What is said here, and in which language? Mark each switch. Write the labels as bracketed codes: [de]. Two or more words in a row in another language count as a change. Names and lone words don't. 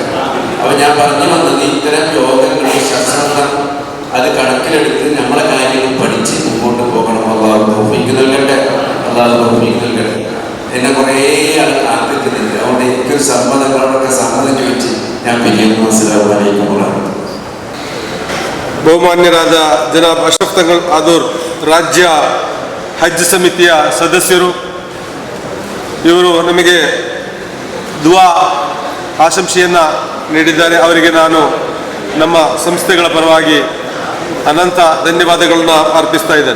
[ml] അപ്പൊ ഞാൻ പറഞ്ഞു വന്നത് ഇത്തരം യോഗങ്ങൾ, ശാസ്ത്രം അത് കണക്കിലെടുത്ത് നമ്മളെ കാര്യങ്ങൾ പഠിച്ച് മുമ്പോട്ട് പോകണം. അള്ളാഹു തൗഫീഖ് നൽകട്ടെ, അള്ളാഹു തൗഫീഖ് നൽകട്ടെ. എന്നെ കുറേ ആൾ കാത്തിക്കുന്നുണ്ട്. അതുകൊണ്ട് എനിക്കൊരു സമ്മതങ്ങളോടൊക്കെ സമ്മതം ചോദിച്ച് ഞാൻ പിരിയുന്നു. [ar] السلام عليكم ورحمة الله. [kn] ಬಹುಮಾನ್ಯರಾದ ಜನಾಬ್ ಅಶ್ರಫ್ ತಂಗಳ್ ಆದೂರ್ ರಾಜ್ಯ ಹಜ್ ಸಮಿತಿಯ ಸದಸ್ಯರು, ಇವರು ನಮಗೆ ದುವಾ ಆಶಂಸೆಯನ್ನು ನೀಡಿದ್ದಾರೆ. ಅವರಿಗೆ ನಾನು ನಮ್ಮ ಸಂಸ್ಥೆಗಳ ಪರವಾಗಿ ಅನಂತ ಧನ್ಯವಾದಗಳನ್ನ ಅರ್ಪಿಸ್ತಾ ಇದ್ದೇನೆ.